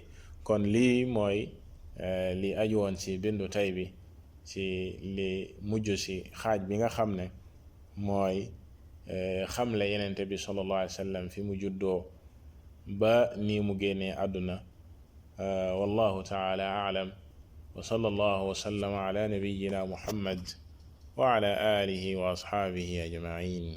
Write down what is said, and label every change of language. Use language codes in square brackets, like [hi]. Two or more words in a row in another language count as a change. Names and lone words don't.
[wo] kon lii mooy li aju woon ci bindu tay bi, ci li mujj ci xaaj bi nga xam ne mooy xamle yenente bi [ar] صلى الله عليه وسلم [wo] fi mu juddoo ba nii mu génnee àdduna. [ar] والله تعالى أعلم وصلى الله وسلم على نبينا محمد وعلى آله وأصحابه أجمعين.